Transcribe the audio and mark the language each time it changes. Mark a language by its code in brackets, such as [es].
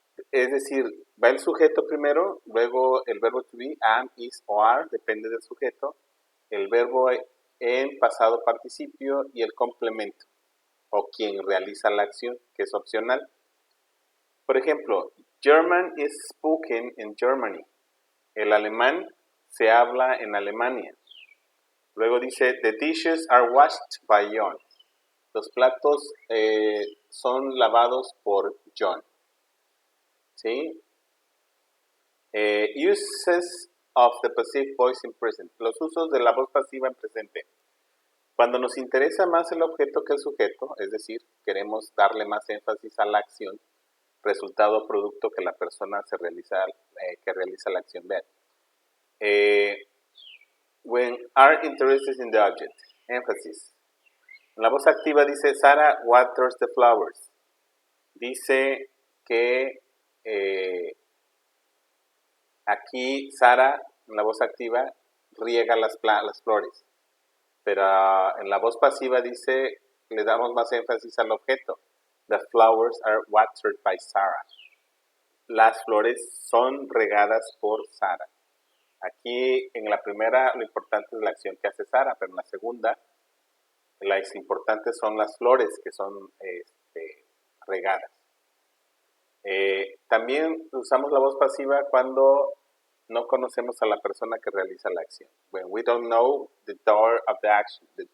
[es] Es decir, va el sujeto primero, luego el verbo to be, am, is o are, depende del sujeto, el verbo en pasado participio y el complemento, o quien realiza la acción, que es opcional. Por ejemplo, [en] German is spoken in Germany. [es] El alemán se habla en Alemania. Luego dice, [en] the dishes are washed by John. [es] Los platos son lavados por John. ¿Sí? [en] Uses of the passive voice in present. [es] Los usos de la voz pasiva en presente. Cuando nos interesa más el objeto que el sujeto, es decir, queremos darle más énfasis a la acción, resultado producto que la persona que realiza la acción. Vean. [en] When are interested in the object. [es] Énfasis. En la voz activa dice, [en] Sarah waters the flowers. [es] Dice que aquí Sara, en la voz activa, riega las flores. Pero en la voz pasiva dice, le damos más énfasis al objeto. [en] The flowers are watered by Sarah. [es] Las flores son regadas por Sara. Aquí en la primera lo importante es la acción que hace Sara, pero en la segunda las importantes son las flores que son regadas. También usamos la voz pasiva cuando no conocemos a la persona que realiza la acción. [en] When we don't know the doer of the action.